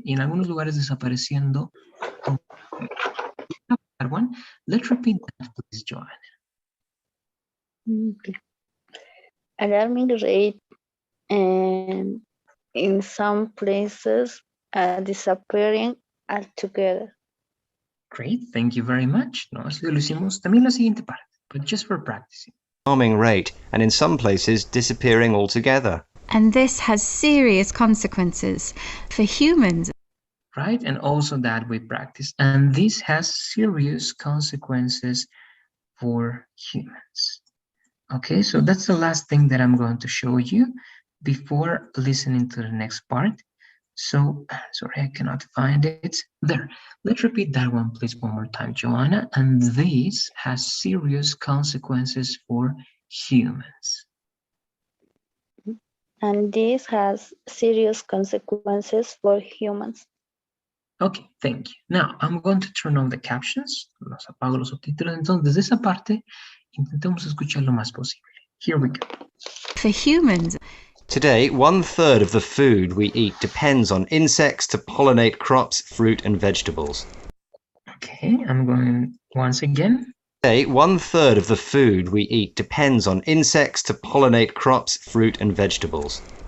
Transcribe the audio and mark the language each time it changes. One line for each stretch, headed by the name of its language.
Spanish: Y en algunos lugares desapareciendo.
English: That one. Let's repeat that, please, Joanna. Okay. Alarming rate, and in some places disappearing altogether. Great, thank you very much.
Spanish: No, así lo hicimos también la siguiente parte,
English: but just for practicing. Alarming rate and in some places disappearing altogether. and this has serious consequences for humans. Right, and also that we practice, and this has serious consequences for humans. Okay, so that's the last thing that I'm going to show you before listening to the next part. So, sorry, I cannot find it. There, let's repeat that one, please, one more time, Joanna. And this has serious consequences for humans. And this has serious consequences for humans. Okay, thank you. Now, I'm going to turn on the captions.
Spanish: Los apago los subtítulos. Entonces, desde esa parte, intentemos escuchar lo más posible.
English: Here we go. For humans, Today, 1/3 of the food we eat depends on insects to pollinate crops, fruit and vegetables. Okay, I'm going once again. Today, 1/3 of the food we eat depends on insects to pollinate crops, fruit and vegetables.